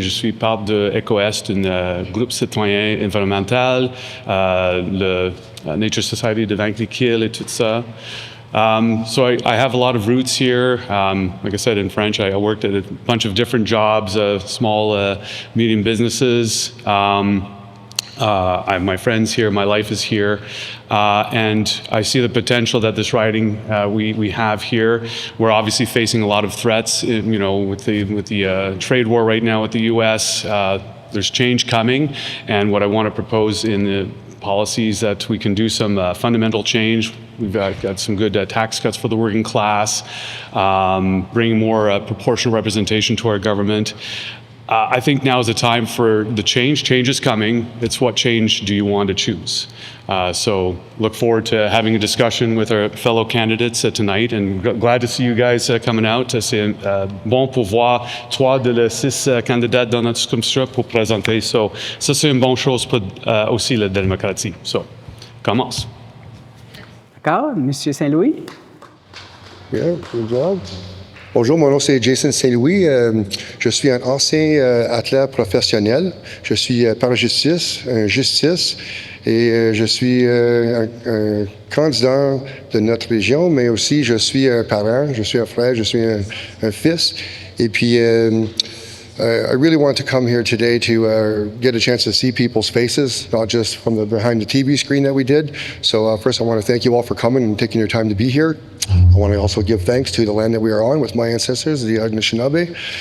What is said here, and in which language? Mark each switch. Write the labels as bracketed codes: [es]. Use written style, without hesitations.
[fr] Je suis part de EcoEst, un groupe citoyen environnemental, le Nature Society de Vankleekil et tout ça. [en] So I have a lot of roots here. Like I said in French, I worked at a bunch of different jobs, small, medium businesses. I have my friends here, my life is here, and I see the potential that this riding we have here. We're obviously facing a lot of threats, with the trade war right now with the U.S. There's change coming, and what I want to propose in the policies that we can do some fundamental change. We've got some good tax cuts for the working class, bring more proportional representation to our government. I think now is the time for the change. Change is coming. It's what change do you want to choose? So look forward to having a discussion with our fellow candidates tonight, and glad to see you guys coming out. [fr] C'est bon pour voir 3 de les 6 candidats dans notre circonscription pour présenter. So, ça, c'est une bonne chose pour aussi la démocratie. So, commence. D'accord. Monsieur Saint-Louis? [en] Yeah, good job. [fr] Bonjour, mon nom c'est Jason Saint-Louis. Je suis un ancien athlète professionnel. Je suis parajustice, et je suis un candidat de notre région, mais aussi je suis un parent, je suis un frère, je suis un fils. Et puis, [en] I really want to come here today to get a chance to see people's faces, not just from behind the TV screen that we did. So first I want to thank you all for coming and taking your time to be here. I want to also give thanks to the land that we are on with my ancestors, the Anishinaabe.